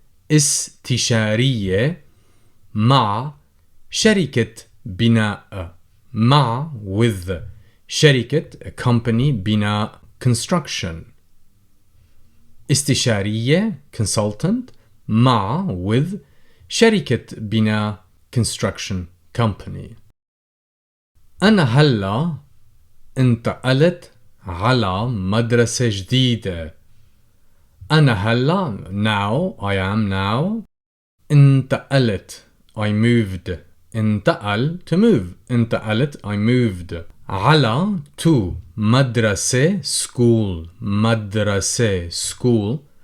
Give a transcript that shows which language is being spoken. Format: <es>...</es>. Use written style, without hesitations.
<ar>استشارية مع شركة بناء. مع,</ar> <en>with.</en> <ar>شركة,</ar> <en>a company.</en> <ar>بناء,</ar> <en>construction.</en> <ar>استشارية,</ar> <en>consultant.</en> <ar>مع,</ar> <en>with.</en> <ar>شركة بناء,</ar> <en>construction company.</en> <ar>أنا هلا انتقلت على مدرسة جديدة. أنا هلا</ar> <en>now I am now.</en> <ar>انتقلت</ar> <en>I moved.</en> <ar>انتقل</ar> <en>to move.</en> <ar>انتقلت</ar> <en>I moved.</en> <ar>على</ar> <en>to</en> <ar>مدرسة</ar> <en>school.</en> <ar>مدرسة</ar> <en>school.</en>